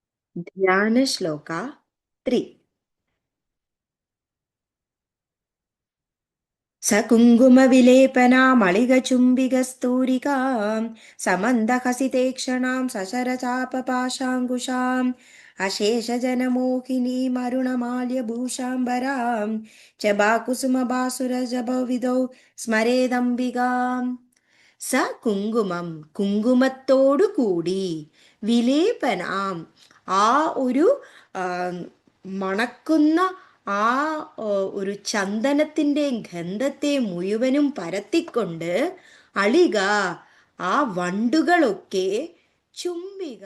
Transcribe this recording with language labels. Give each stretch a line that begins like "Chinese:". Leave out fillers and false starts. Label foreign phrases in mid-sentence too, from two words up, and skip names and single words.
Sanskrit: ध्यानश्लोका 3 स कुङ्कुमविलेपनामलिगचुम्बिकस्तूरिकां समन्दहसितेक्षणां सशरचापपाशाङ्कुशाम् अशेषजनमोहिनीमरुणमाल्यभूषाम्बरां च बाकुसुमबासुरजभविदौ स्मरेदम्बिकाम् സ
Malayalam: കുങ്കുമം കുങ്കുമത്തോടു കൂടി വിലേപനാം ആ ഒരു ആ, മണക്കുന്ന ആ ഒരു ചന്ദനത്തിൻ്റെ ഗന്ധത്തെ മുഴുവനും പരത്തിക്കൊണ്ട് അളിക ആ വണ്ടുകളൊക്കെ ചുംബിക